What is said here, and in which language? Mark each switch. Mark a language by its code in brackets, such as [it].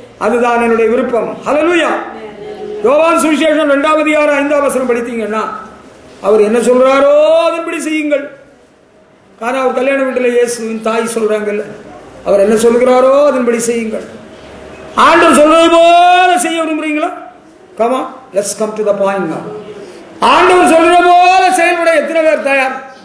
[ta] அதுதான் என்னுடைய விருப்பம். ஹல்லேலூயா. யோவான் சுவிசேஷம் 2ஆம் அதிகாரம் 5ஆம் வசனம் படித்தீங்கன்னா அவர் என்ன சொல்றாரோ அதன்படி செய்யுங்கள். காரணம் அவர் கல்யாண வீட்டில் இயேசுவின் தாய் சொல்றாங்கல்ல, அவர் என்ன சொல்கிறாரோ அதன்படி செய்யுங்கள். ஆண்டவர் சொல்றது போல செய்ய விரும்புறீங்களா? [en] Come on, let's come to the point now. [ta] ஆண்டவர் சொல்ற போல செயல்பட எத்தனை பேர் தயார்?